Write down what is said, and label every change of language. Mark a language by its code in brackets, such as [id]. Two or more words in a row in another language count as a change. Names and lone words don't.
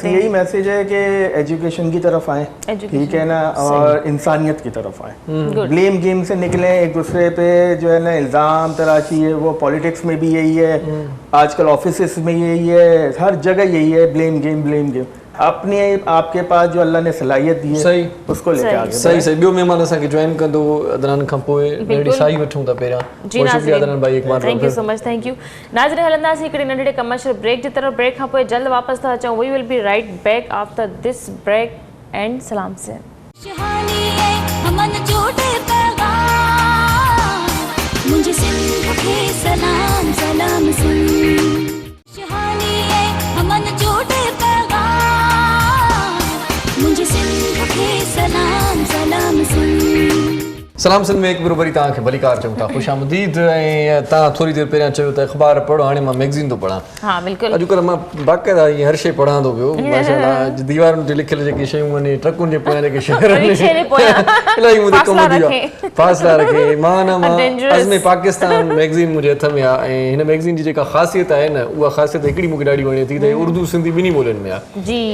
[ur] بس یہی میسج ہے کہ ایجوکیشن کی طرف آئے، ٹھیک ہے نا، اور انسانیت کی طرف آئے. [en] blame game [ur] سے نکلے، ایک دوسرے پہ جو ہے نا الزام تراشی ہے، وہ پولیٹکس میں بھی یہی ہے، آج کل آفس میں یہی ہے، ہر جگہ یہی ہے, [en] blame game. [ur] اپنے آپ کے پاس جو اللہ نے صلاحیت دی ہے, सही, اس کو لے کے آگے صحیح صحیح. [sd] ॿियो महिमान असांखे जॉइन कंदो अदनान खां पोइ, नेड़ी साई वठूं था पहिरियां। जी [ur] بہت شکریہ عدنان بھائی، ایک بار [en] Thank you so much, thank you. [sd] नाज़रीन, हलंदासीं हिकिड़े नंढड़े कमर्शियल ब्रेक जी तरफ़। ब्रेक खां पोइ जल्द वापसि था अचूं। [en] We will be right back after this break and सलाम से। [sd] मुझे सिंध के सलाम सलाम सुन, हमन जोड़े पैगाम, मुझे सिंध के सलाम सलाम सुन। सलाम सिंध में एक बरोबरी तव्हांखे भलीकार चऊं था, ख़ुशि आमदीद। ऐं तव्हां थोरी देरि पहिरियां चयो त अख़बार पढ़ो, हाणे मां मैगज़ीन थो पढ़ां। हाँ बिल्कुलु। अॼुकल्ह मां बाक़ाइदा ईअं हर शइ पढ़ां थो पियो, माशाअल्लाह। दीवारुनि ते लिखियल जेके शयूं आहिनि, ट्रकुनि जे पोयां जेके शहर इलाही मुंहिंजे कम जी आहे, फ़ासिला रखे। मां अज़्म पाकिस्तान मैगज़ीन मुंहिंजे हथ में आहे, ऐं हिन मैगज़ीन जी जेका ख़ासियत आहे न, उहा ख़ासियत हिकिड़ी मूंखे ॾाढी वणे थी, त उर्दू सिंधी ॿिन्ही ॿोलियुनि में आहे।